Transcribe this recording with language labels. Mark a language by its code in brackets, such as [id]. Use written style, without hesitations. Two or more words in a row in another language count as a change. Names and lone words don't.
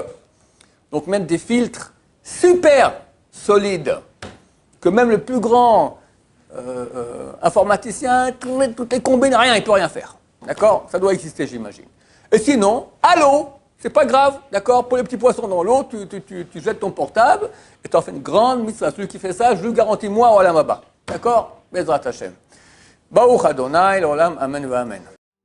[fr] Donc mettre des filtres super solides, que même le plus grand informaticien, toutes les combines, rien, il ne peut rien faire. D'accord? Ça doit exister, j'imagine. Et sinon, à l'eau, c'est pas grave, d'accord? Pour les petits poissons dans l'eau, tu jettes ton portable et tu en fais une grande mitzvah. Celui qui fait ça, je lui garantis, moi, [he] עולם הבא. ?בסדר? בעזרת השם. ברוך אדוני, לעולם, אמן, אמן.